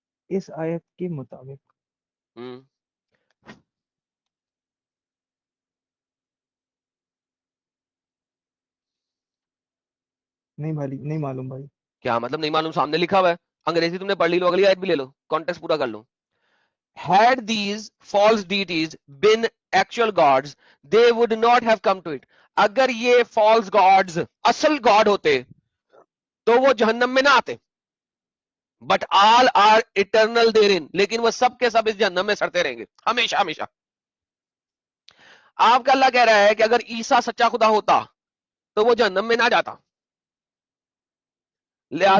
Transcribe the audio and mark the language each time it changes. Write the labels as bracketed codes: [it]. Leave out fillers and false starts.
[hi] इस आयत के मुताबिक हम्म, नहीं भाई, नहीं मालूम भाई। क्या मतलब नहीं मालूम? सामने लिखा हुआ है, अंग्रेजी तुमने पढ़ ली, लो अगली आयत भी ले लो, कॉन्टेक्स्ट पूरा कर लो। [en] Had these false deities been actual gods, they would not have come to it. [hi] अगर ये false gods असल गॉड होते तो वो जहन्नम में ना आते। [en] but all are eternal therein, [hi] लेकिन वो सब के सब इस जहन्नम में सड़ते रहेंगे हमेशा हमेशा। आपका अल्लाह कह रहा है कि अगर ईसा सच्चा खुदा होता तो वो जहन्नम में ना जाता, लिहाजा